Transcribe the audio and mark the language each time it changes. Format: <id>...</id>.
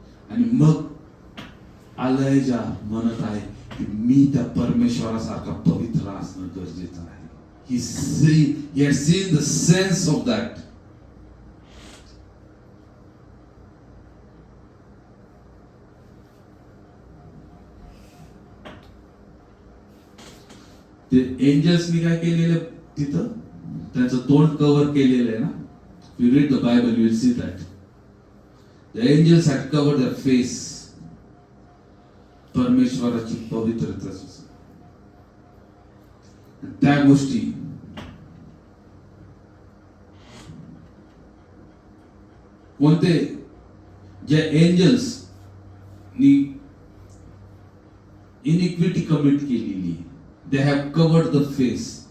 <mr>आणि मग एलायजा म्हणत आहे की मी त्या परमेश्वरासारखा पवित्र असणं गरजेचं आहे.</mr> <en>He had seen the sense of that.</en> <mr>ते एंजल्सनी काय केलेलं तिथं, त्यांचं तोंड कव्हर केलेलं आहे ना.</mr> <en>You read the Bible, you will see that. The angels had covered their face.</en> <mr>परमेश्वराची पवित्रता, त्या गोष्टी. कोणते जे एंजल्स इनिक्विटी कमिट केलेली,</mr> <en>They have covered the face.</en>